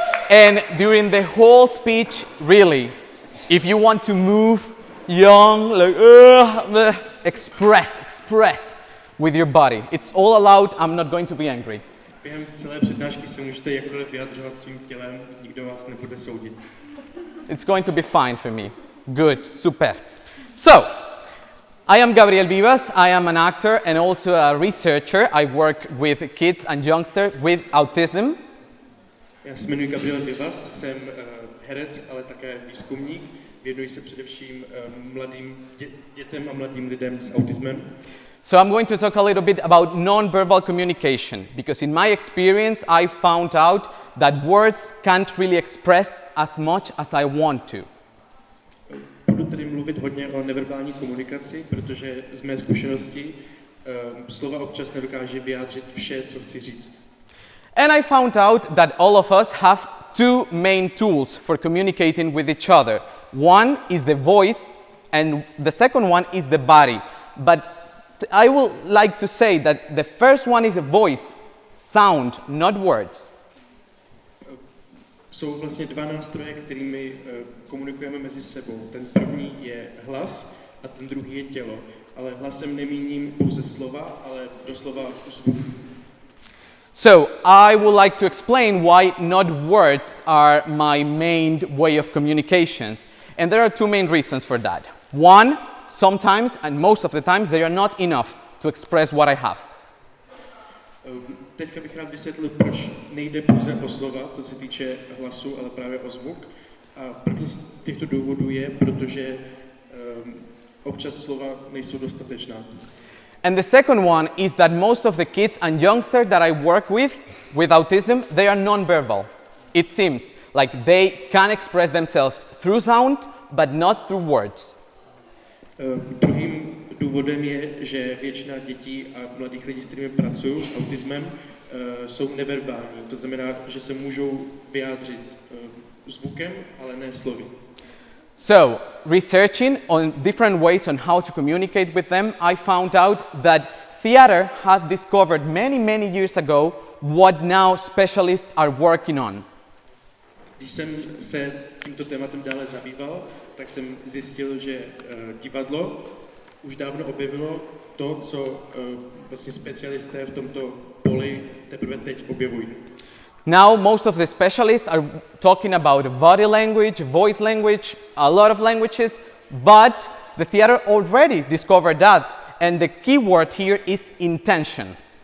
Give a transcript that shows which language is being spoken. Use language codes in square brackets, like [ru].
[en] And during the whole speech, really, if you want to move young, like, express with your body. It's all allowed. I'm not going to be angry. [cs] Během celé přednášky se můžete jakkoliv vyjadřovat svým tělem, nikdo vás nebude soudit. [en] It's going to be fine for me. Good, super. So, I am Gabriel Vivaz. I am an actor and also a researcher. I work with kids and youngsters with autism. [cs] Já se jmenuji Gabriel Vivaz, jsem herec, ale také výzkumník. Věnuji se především mladým dětem a mladým lidem s autismem. [en] So I'm going to talk a little bit about nonverbal communication, because in my experience I found out that words can't really express as much as I want to. [cs] Budu tady mluvit hodně o neverbální komunikaci, protože z mé zkušenosti slova občas nedokáže vyjádřit vše, co chci říct. [en] And I found out that all of us have two main tools for communicating with each other. One is the voice and the second one is the body. But I would like to say that the first one is a voice, sound, not words. [cs] Jsou vlastně dva nástroje, kterými komunikujeme mezi sebou. Ten první je hlas a ten druhý je tělo. Ale hlasem nemíním pouze slova, ale doslova zvuk. [en] So I would like to explain why not words are my main way of communications. And there are two main reasons for that. One, sometimes and most of the times they are not enough to express what I have. [cs] Teďka bych rád vysvětlil, proč nejde pouze o slova, co se týče hlasu, ale právě o zvuk. A první z těchto důvodů je, protože občas slova nejsou dostatečná. [en] And the second one is that most of the kids and youngsters that I work with autism, they are nonverbal. It seems like they can express themselves through sound, but not through words. [cs] Druhým důvodem je, že většina dětí a mladých lidí, s kterými pracují s autismem, jsou neverbální. To znamená, že se můžou vyjádřit zvukem, ale ne slovy. [en] So, researching on different ways on how to communicate with them, I found out that theater had discovered many years ago what now specialists are working on. [cs] Když jsem se tímto tématem dále zabýval, tak jsem zjistil, že divadlo už dávno objevilo to, co vlastně specialisté v tomto poli teprve teď objevují. [en] Now most of the specialists are talking about body language, voice language, a lot of languages, but the theater already discovered that, and the key word here is intention.